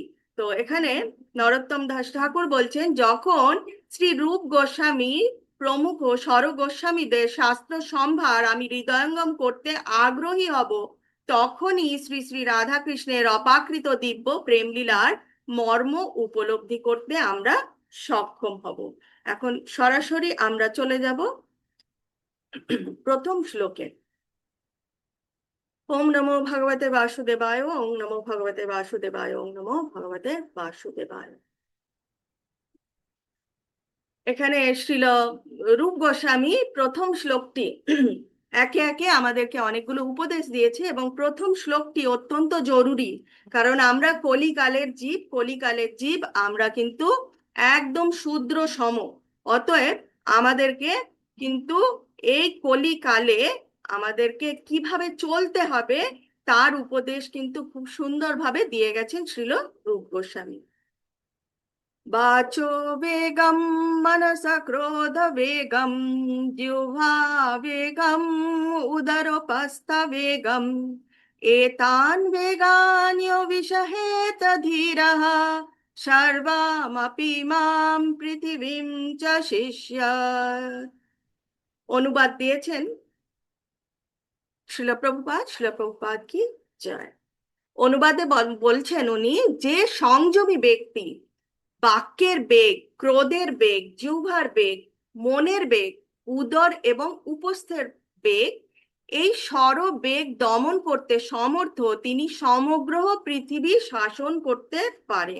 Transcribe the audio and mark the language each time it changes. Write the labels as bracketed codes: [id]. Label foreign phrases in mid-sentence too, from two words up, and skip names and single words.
[bn] তো এখানে নরোত্তম দাস ঠাকুর বলছেন, যখন শ্রী রূপ গোস্বামী প্রমুখ স্বর গোস্বামীদের শাস্ত্র সম্ভার আমি হৃদয়ঙ্গম করতে আগ্রহী হব, তখনই শ্রী শ্রী রাধাকৃষ্ণের অপাকৃত দিব্য প্রেমলীলার মর্ম উপলব্ধি করতে আমরা সক্ষম হব। এখন সরাসরি আমরা চলে যাব প্রথম শ্লোকে। ওম নমো ভগবতে বাসুদেবায়, ওম নমো ভগবতে বাসুদেবায়, ওম নমো ভগবতে বাসুদেবায়। এখানে শ্রীল রূপ গোস্বামী প্রথম শ্লোকটি একে একে আমাদেরকে অনেকগুলো উপদেশ দিয়েছে, এবং প্রথম শ্লোকটি অত্যন্ত জরুরি। কারণ আমরা কলিকালের জীব আমরা কিন্তু একদম শূদ্র সম। অতএব আমাদেরকে কিন্তু এই কলিকালে আমাদেরকে কিভাবে চলতে হবে তার উপদেশ কিন্তু খুব সুন্দরভাবে দিয়ে গেছেন শ্রীল রূপ গোস্বামী। [sa] वाचो वेगं मनसा क्रोध वेगं जिह्वा वेगं उदरोपस्थ वेगं एतान् वेगान् यो विषहेत धीरः सर्वमपि मां পৃথিবীং চ শিষ্যাৎ। [bn] অনুবাদ দিয়েছেন শিল প্রভুপাদ কি জয়। অনুবাদে বলছেন উনি, যে সংযমী ব্যক্তি বাক্যের বেগ, ক্রোধের বেগ, জিহ্বার বেগ, মনের বেগ, উদর এবং উপস্থের বেগ, এই বেগ দমন করতে সমর্থ, তিনি সমগ্র পৃথিবী শাসন করতে পারেন।